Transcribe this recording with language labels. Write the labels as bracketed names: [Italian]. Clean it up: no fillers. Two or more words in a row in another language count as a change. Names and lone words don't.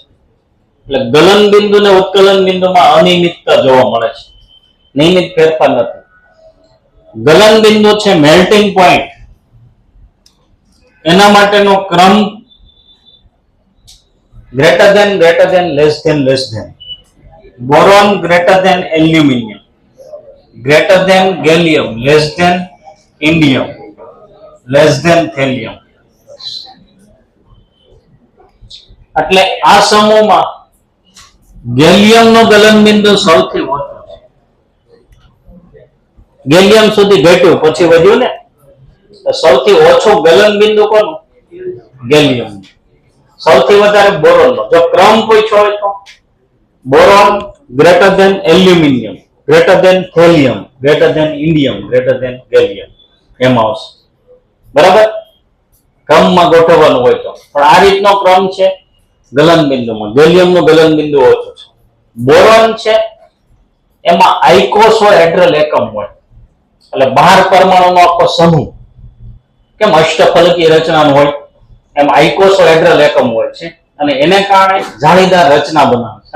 [Gujarati] એટલે ગલન બિંદુ અને ઉત્કલન બિંદુમાં અનિયમિતતા જોવા મળે છે, નિયમિત ફેરફાર નથી. ગલન બિંદુ છે [English] melting point, [Gujarati] એના માટેનો ક્રમ [English] greater than less than. Boron greater than aluminium, greater than gallium, less than indium, less than thelium. [Gujarati] એટલે આ સમૂહમાં ગેલિયમ નો ગલન બિંદુ સૌથી ઓછો છે. ગેલિયમ સુધી ઘટ્યું પછી વધ્યું ને, તો સૌથી ઓછો ગલન બિંદુ કોનું? ગેલિયમ. સૌથી વધારે બોરોન નો. જો ક્રમ પૂછ્યો હોય તો બોરોન [English] greater than [Gujarati] એલ્યુમિનિયમ, [English] greater than thelium, greater than indium, greater than gallium, [Gujarati] એમ આવશે. બરાબર? ક્રમમાં ગોઠવવાનું હોય તો. પણ આ રીતનો ક્રમ છે ગલન બિંદુમાં. ગેલિયમ નો ગલન બિંદુ ઓછો છે. બોરોન છે એમાં આઇકોસોહેડ્રલ એકમ હોય, એટલે 12 પરમાણુનો આખો સમૂહ કેમ અષ્ટફલકી રચનાનો હોય, એમ આઇકોસોહેડ્રલ એકમ હોય છે, અને એને કારણે જાળીદાર રચના બનાવે છે.